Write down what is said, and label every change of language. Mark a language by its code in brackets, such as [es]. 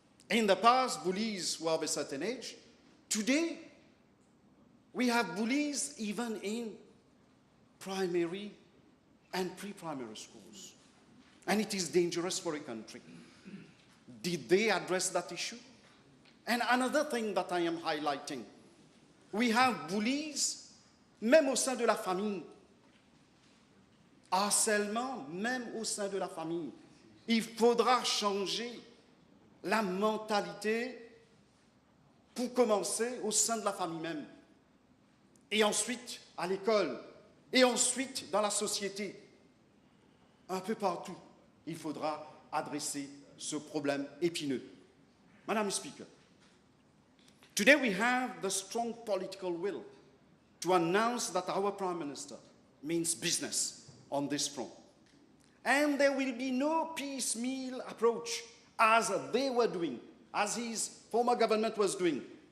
[en] In the past, bullies were of a certain age. Today, we have bullies even in primary and pre-primary schools. And it is dangerous for a country. Did they address that issue? And another thing that I am highlighting, we have bullies [fr] même au sein de la famille. Harcèlement, même au sein de la famille. Il faudra changer la mentalité pour commencer au sein de la famille même. Et ensuite à l'école. Et ensuite dans la société. Un peu partout, il faudra adresser ce problème épineux. [en] Madam Speaker, today we have the strong political will to announce that our Prime Minister means business on this front. And there will be no piecemeal approach as they were doing, as his former government was doing.